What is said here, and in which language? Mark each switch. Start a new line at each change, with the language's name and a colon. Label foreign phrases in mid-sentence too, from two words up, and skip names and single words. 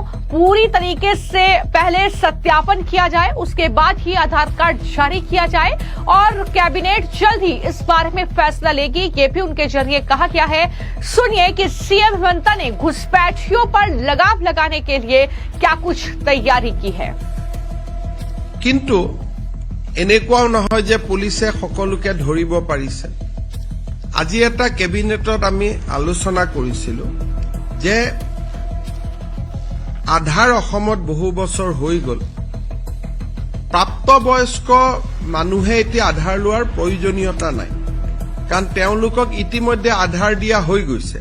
Hindi: पूरी तरीके से पहले सत्यापन किया जाए, उसके बाद ही आधार कार्ड जारी किया जाए और कैबिनेट जल्द ही इस बारे में फैसला लेगी, ये भी उनके जरिए कहा गया है। सुनिए कि सीएम हिमंता ने घुसपैठियों पर लगाम लगाने के लिए क्या कुछ तैयारी की है।
Assamese: किंतु এনেকুৱাও নহয় যে পুলিচে সকলোকে ধৰিব পাৰিছে। আজি এটা কেবিনেটত আমি আলোচনা কৰিছিলো যে আধাৰ অসমত বহু বছৰ হৈ গল, প্ৰাপ্তবয়স্ক মানুহে এতিয়া আধাৰ লোৱাৰ প্ৰয়োজনীয়তা নাই, কাৰণ তেওঁলোকক ইতিমধ্যে আধাৰ দিয়া হৈ গৈছে।